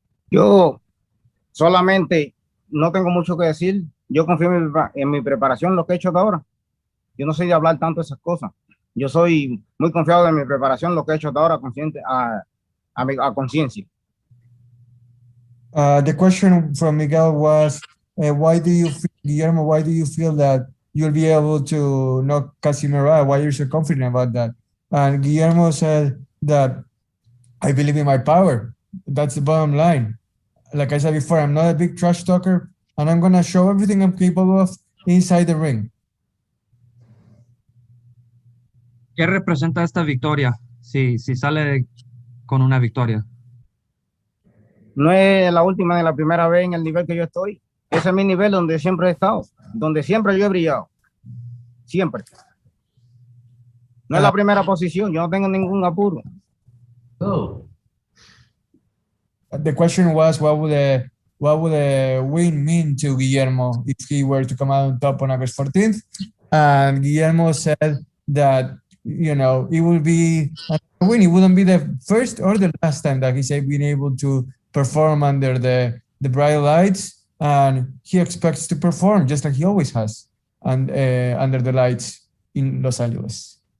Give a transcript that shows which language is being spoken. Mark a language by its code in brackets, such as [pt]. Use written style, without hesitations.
[es] Yo solamente no tengo mucho que decir. Yo confío en mi preparación, lo que he hecho hasta ahora. Yo no soy de hablar tanto de esas cosas. Yo soy muy confiado en mi preparación, lo que he hecho hasta ahora, consciente a conciencia. [en] The question from Miguel was, Guillermo, why do you feel that you'll be able to knock Casimero out? Why are you so confident about that? And Guillermo said that I believe in my power. That's the bottom line. Like I said before, I'm not a big trash talker, and I'm going to show everything I'm capable of inside the ring. [es] ¿Qué representa esta victoria? Si sale con una victoria. No es la última ni la primera vez en el nivel que yo estoy. Ese es mi nivel donde siempre he estado, donde siempre yo he brillado. Siempre. No es la primera posición, yo no tengo ningún apuro. Oh. [en] The question was, what would a win mean to Guillermo if he were to come out on top on August 14th? And Guillermo said that it will be a win. It wouldn't be the first or the last time that he's been able to perform under the bright lights, and he expects to perform just like he always has and under the lights in Los Angeles.